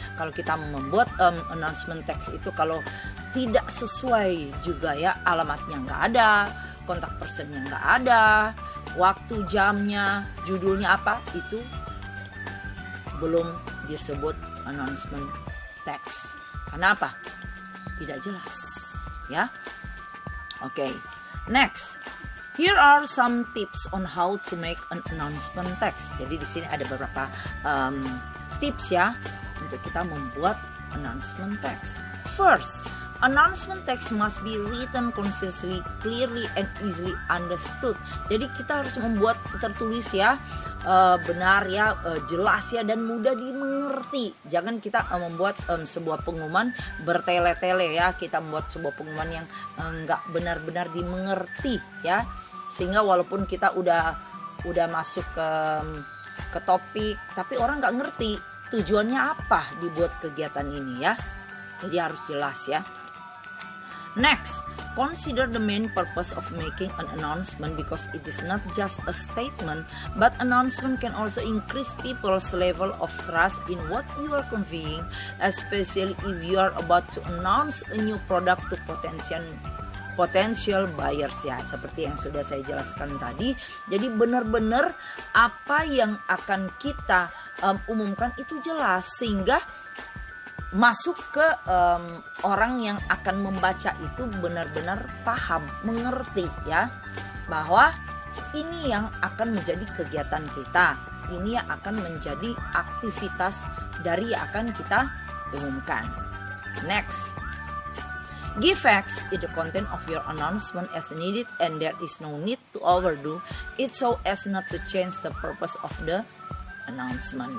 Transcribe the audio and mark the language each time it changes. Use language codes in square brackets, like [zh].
[id] Kalau kita membuat announcement text itu kalau tidak sesuai juga ya, alamatnya nggak ada, kontak personnya nggak ada, waktu, jamnya, judulnya apa, itu belum disebut announcement text. Kenapa? Tidak jelas ya. Oke. [en] Next, here are some tips on how to make an announcement text. [id] Jadi di sini ada beberapa tips ya untuk kita membuat announcement text. [en] First, announcement text must be written concisely, clearly, and easily understood. [id] Jadi kita harus membuat tertulis ya, benar ya, jelas ya, dan mudah dimengerti. Jangan kita membuat sebuah pengumuman bertele-tele ya. Kita membuat sebuah pengumuman yang nggak benar-benar dimengerti ya. Sehingga walaupun kita udah masuk ke topik, tapi orang nggak ngerti tujuannya apa dibuat kegiatan ini ya. Jadi harus jelas ya. [en] Next, consider the main purpose of making an announcement, because it is not just a statement, but announcement can also increase people's level of trust in what you are conveying, especially if you are about to announce a new product to potential buyers ya, [id] seperti yang sudah saya jelaskan tadi. Jadi benar-benar apa yang akan kita umumkan itu jelas, sehingga masuk ke orang yang akan membaca itu benar-benar paham, mengerti ya, bahwa ini yang akan menjadi kegiatan kita. Ini yang akan menjadi aktivitas dari yang akan kita umumkan. [en] Next. Give facts in the content of your announcement as needed and there is no need to overdo it so as not to change the purpose of the announcement.